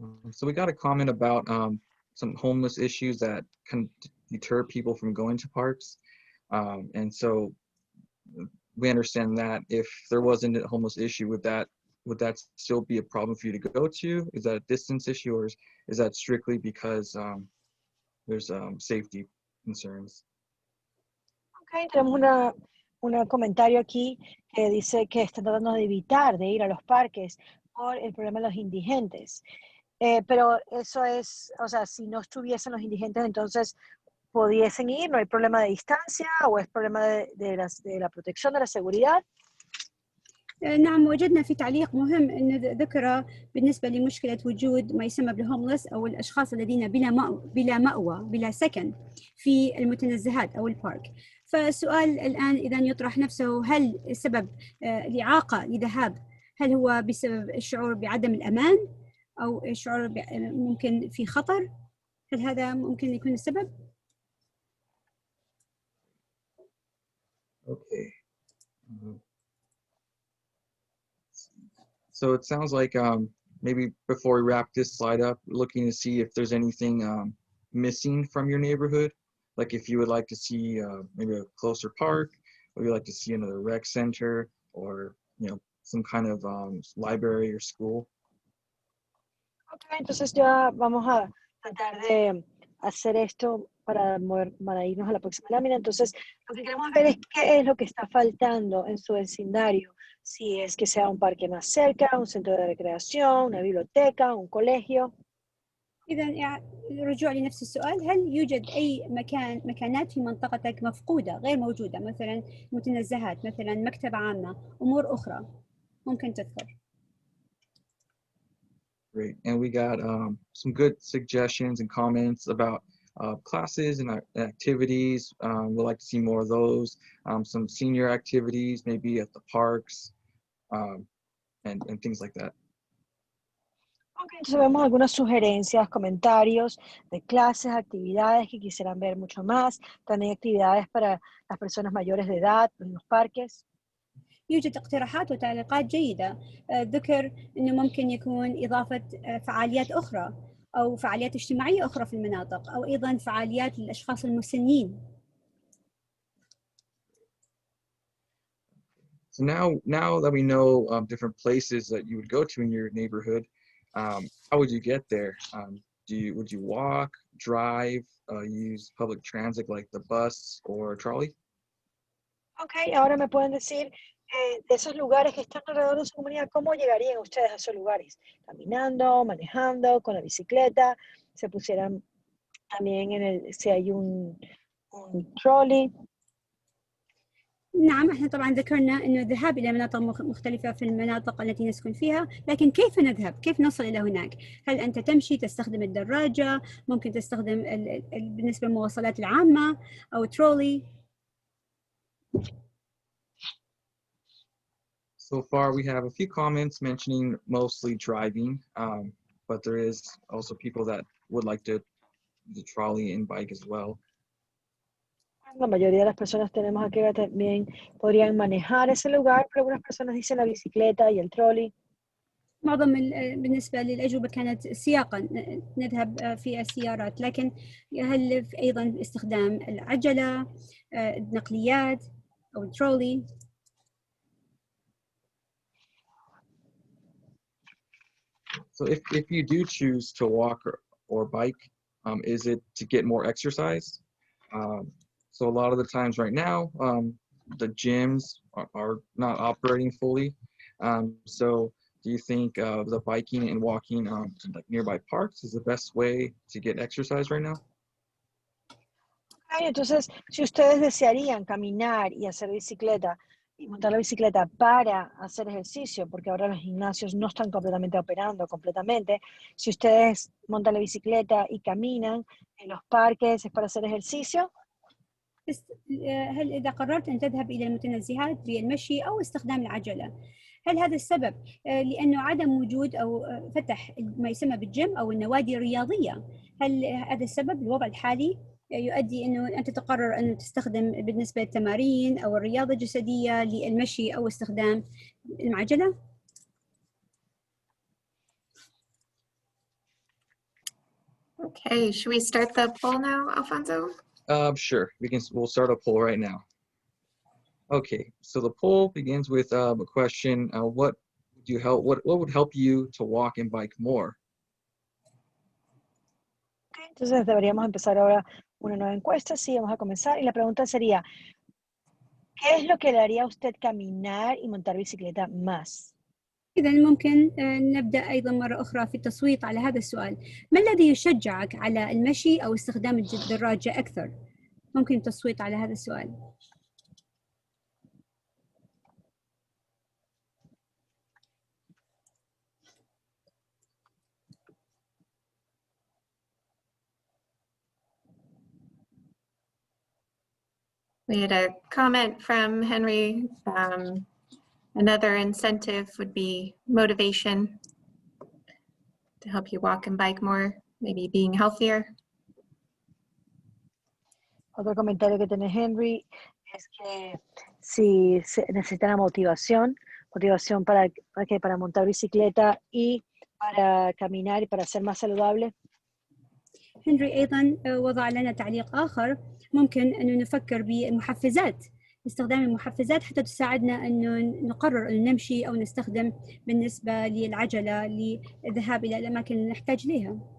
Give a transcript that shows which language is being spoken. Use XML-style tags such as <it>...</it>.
<en>So we got a comment about some homeless issues that can deter people from going to parks, and so we understand that if there wasn't a homeless issue, would that would that still be a problem for you to go to? Is that a distance issue, or is that strictly because there's safety concerns?</en> <es>Ok, tenemos un comentario aquí que dice que están tratando de evitar de ir a los parques por el problema de los indigentes. Pero eso es, o sea, si no estuviesen los indigentes, entonces pudiesen ir, no hay problema de distancia o es problema de la protección, de la seguridad.</es> <ar>نعم، وجدنا في تعليق مهم أن ذكر بالنسبة لمشكلة وجود ما يسمى بالهوملس أو الأشخاص الذين بلا مأوى بلا سكن في المتنزهات أو البارك. فالسؤال الآن إذا يطرح نفسه، هل سبب الإعاقة لذهاب هل هو بسبب الشعور بعدم الأمان أو الشعور ممكن في خطر؟ هل هذا ممكن يكون السبب؟</ar> <en>Okay. So it sounds like maybe before we wrap this slide up, looking to see if there's anything missing from your neighborhood. Like if you would like to see maybe a closer park, or you'd like to see another rec center, or some kind of library or school.</en> <es>Ok, entonces ya vamos a tratar de hacer esto para irnos a la próxima lámina. Entonces, lo que queremos ver es qué es lo que está faltando en su vecindario. Si es que sea un parque más cerca, un centro de recreación, una biblioteca, un colegio.</es> <ar>إذا رجوع لنفس السؤال، هل يوجد أي مكانات في منطقتك مفقودة غير موجودة، مثلا متنزهات، مثلا مكتبة عامة، أمور أخرى ممكن تذكر؟</ar> <en>Great, and we got some good suggestions and comments about classes and activities. We'd like to see more of those. Some senior activities, maybe at the parks, and things like that.</en> <es>Ok, entonces vemos algunas sugerencias, comentarios de clases, actividades que quisieran ver mucho más. También actividades para las personas mayores de edad en los parques.</es> <ar>يوجد اقتراحات وتعليقات جيدة. ذكر أنه ممكن يكون إضافة فعاليات أخرى أو فعاليات اجتماعية أخرى في المناطق، أو أيضا فعاليات للأشخاص المسنين.</ar> <en>So now that we know different places that you would go to in your neighborhood, how would you get there? Would you walk, drive, use public transit like the bus or trolley?</en> <es>Ok, ahora me pueden decir de esos lugares que están alrededor de su comunidad, ¿cómo llegarían ustedes a esos lugares? Caminando, manejando, con la bicicleta, se pusieran también si hay un trolley.</es> <ar>نعم، احنا طبعا ذكرنا انه الذهاب الى مناطق مختلفه في المناطق التي نسكن فيها، لكن كيف نذهب؟ كيف نصل الى هناك؟ هل انت تمشي، تستخدم الدراجه، ممكن تستخدم بالنسبه للمواصلات العامه او ترولي؟</ar> <en>So far, we have a few comments mentioning mostly driving, but there is also people that would like the trolley and bike as well.</en> <es>La mayoría de las personas tenemos aquí que también podrían manejar ese lugar, pero algunas personas dicen la bicicleta y el trolley.</es> <ar>معظم بالنسبة للأجوبة كانت سياقا، نذهب في السيارات، لكن هل أيضا استخدام العجلة، النقليات أو الترولي؟</ar> <en>So if you do choose to walk or bike, is it to get more exercise? So a lot of the times right now, the gyms are not operating fully. So do you think the biking and walking to like nearby parks is the best way to get exercise right now?</en> <es>Okay, entonces, si ustedes desearían caminar y hacer bicicleta y montar la bicicleta para hacer ejercicio, porque ahora los gimnasios no están completamente operando completamente, si ustedes montan la bicicleta y caminan en los parques es para hacer ejercicio.</es> <ar>هل إذا قررت أن تذهب إلى المتنزهات بالمشي أو استخدام العجلة، هل هذا السبب لأنه عدم وجود أو فتح ما يسمى بالجيم أو النوادي الرياضية؟ هل هذا السبب الوضع الحالي يؤدي أنه أنت تقرر أن تستخدم بالنسبة للتمارين أو الرياضة الجسدية للمشي أو استخدام العجلة؟</ar> <en>Okay, should we start the poll now, Alfonso? Sure, we'll start a poll right now. Okay, so the poll begins with a question, what would what would help you to walk and bike more?</en> <es>Ok, entonces deberíamos empezar ahora una nueva encuesta. Sí, vamos a comenzar. Y la pregunta sería, ¿qué es lo que le haría a usted caminar y montar bicicleta más?</es> <ar>إذا ممكن نبدأ أيضا مرة أخرى في التصويت على هذا السؤال. ما الذي يشجعك على المشي أو استخدام الدراجة أكثر؟ ممكن التصويت على هذا السؤال.</ar> <en>We had a comment from Henry. Another incentive would be motivation to help you walk and bike more, maybe being healthier.</en> <es>Otro comentario que tiene Henry es que si se necesita la motivación para montar bicicleta y para caminar y para ser más saludable.</es> <ar>هنري أيضا وضع لنا تعليق آخر، ممكن أنه نفكر بالمحفزات، استخدام المحفزات حتى تساعدنا أنه نقرر أن نمشي أو نستخدم بالنسبة للعجلة للذهاب إلى الأماكن اللي نحتاج لها.</ar>